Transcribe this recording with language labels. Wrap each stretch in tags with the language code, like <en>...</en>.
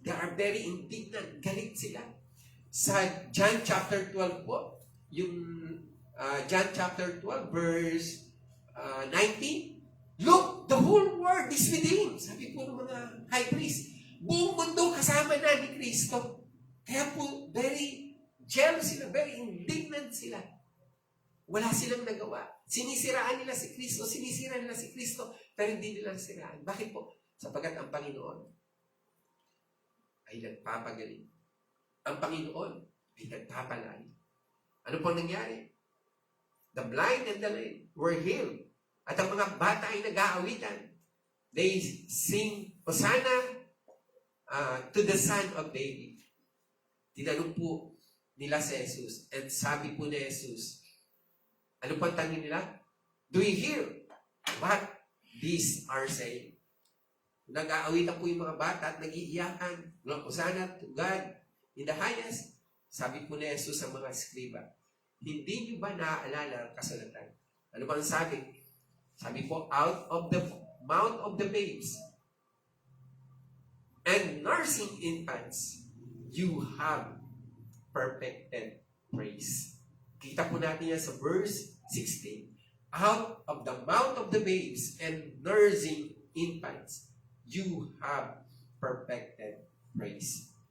<en>They are very indignant.</en> <tl>Galit sila. Sa John chapter 12 po, yung John chapter 12 verse 19,</tl> <en>look, the whole world is with him.</en> <tl>Sabi po ng mga high priest, buong mundo kasama na ni Kristo. Kaya po,</tl> <en>very jealous</en> <tl>sila,</tl> <en>very indignant</en> <tl>sila. Wala silang nagawa. Sinisiraan nila si Kristo, pero hindi nila siraan. Bakit po? Sapagkat ang Panginoon ay nagpapagaling. Ang Panginoon ay nagpapalain. Ano po nangyari?</tl> <en>The blind and the lame were healed.</en> <tl>At ang mga bata ay nag-aawitan.</tl> <en>They sing Hosanna to the Son of David.</en> <tl>Tinanong po nila si Jesus. And sabi po ni Jesus, ano po ang tanong nila?</tl> <en>Do you hear what these are saying?</en> <tl>Nag-aawitan po yung mga bata at nag-iiyakan.</tl> <en>Hosanna to God in the highest.</en> <tl>Sabi po ni Jesus sa mga skriba, hindi niyo ba naaalala ang kasulatan? Ano ba ang sabi? Sabi po,</tl> <en>out of the mouth of the babes and nursing infants, you have perfected praise.</en> <tl>Kita po natin yan sa verse 16.</tl> <en>Out of the mouth of the babes and nursing infants, you have perfected praise.</en>